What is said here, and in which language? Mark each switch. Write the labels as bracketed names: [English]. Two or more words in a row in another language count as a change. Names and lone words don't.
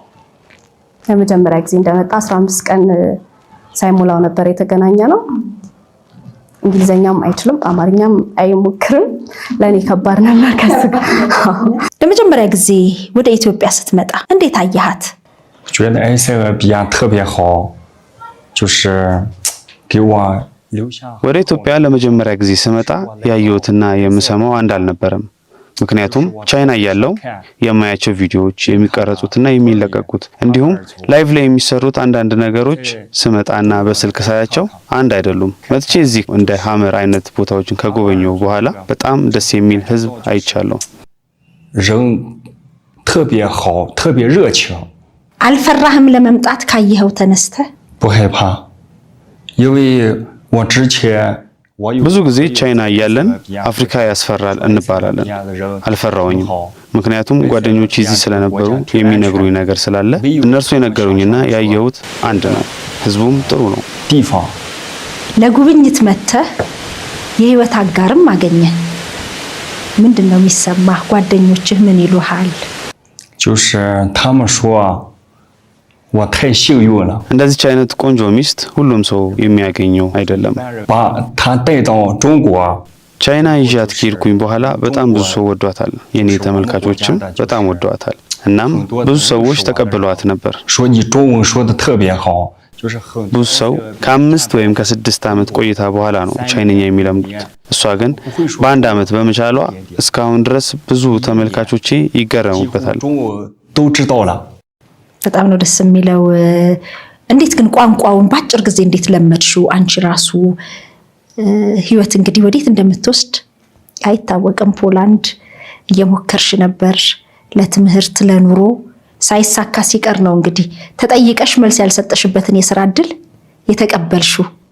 [Amharic] 15 ቀን ሳይሞላው ነበር የተገናኘ ነው። እንግሊዘኛም አይችልም፣ አማርኛም አይሞክርም። ለኔ ከባድ ነበር ከሱ ጋር። ለመጀመሪያ ጊዜ ወደ ኢትዮጵያ ስትመጣ እንዴት አያሃት? [Chinese] 觉得哎这个比亚特别好，就是给我留下。 [Amharic] ወደ ኢትዮጵያ ለመጀመሪያ ጊዜ ስመጣ ያየሁትና የምሰማው አንድ አልነበረም። ምክንያቱም ቻይና ያለው የማያቸው ቪዲዮዎች የሚቀረጹትና የሚለቀቁት እንዲሁም ላይቭ ላይ የሚሰሩት አንዳንድ ነገሮች ስመጣና በስልክ ሳያቸው አንድ አይደሉም። መጥቼ እዚህ እንደ ሐመር አይነት ቦታዎችን ከጎበኘው በኋላ በጣም ደስ የሚል ህዝብ አይቻለሁ። [Chinese] 人特别好，特别热情。 [Amharic] አልፈራህም ለመምጣት ካየኸው ተነስተ? [Chinese] 不害怕，因为我之前 [Amharic] ብዙ ጊዜ ቻይና እያለን አፍሪካ ያስፈራል እንባላለን። አልፈራውኝም፣ ምክንያቱም ጓደኞች እዚህ ስለነበሩ የሚነግሩኝ ነገር ስላለ እነርሱ የነገሩኝና ያየሁት አንድ ነው። ህዝቡም ጥሩ ነው። [Chinese] 地方 [Amharic] ለጉብኝት መጥተህ የህይወት አጋርም አገኘ። ምንድነው የሚሰማህ? ጓደኞችህ ምን ይሉሃል? [Chinese] 就是他们说我太幸运了， [Amharic] እንደዚህ አይነት ቆንጆ ሚስት ሁሉም ሰው የሚያገኘው አይደለም። [Chinese] 把她带到中国。 [Amharic] ቻይና ይዣት ከሄድኩኝ በኋላ በጣም ብዙ ሰው ወዷታል። የኔ ተመልካቾችም በጣም ወዷታል። እናም ብዙ ሰዎች ተቀበሏት ነበር። [Chinese] 说你中文说的特别好，就是很 [Amharic] ብዙ ሰው ከ5 ወይም ከ6 ዓመት ቆይታ በኋላ ነው ቻይንኛ የሚለምዱት። እሷ ግን በአንድ ዓመት በመቻሏ እስካሁን ድረስ ብዙ ተመልካቾቼ ይገረሙበታል። [Chinese] 中文都知道了。 [Amharic] በጣም ነው ደስ የሚለው። እንዴት ግን ቋንቋውን በአጭር ጊዜ እንዴት ለመድሽው? አንቺ ራሱ ህይወት እንግዲህ ወዴት እንደምትወስድ አይታወቅም። ፖላንድ እየሞከርሽ ነበር ለትምህርት ለኑሮ፣ ሳይሳካ ሲቀር ነው እንግዲህ ተጠይቀሽ መልስ ያልሰጠሽበትን የሥራ እድል የተቀበልሽው።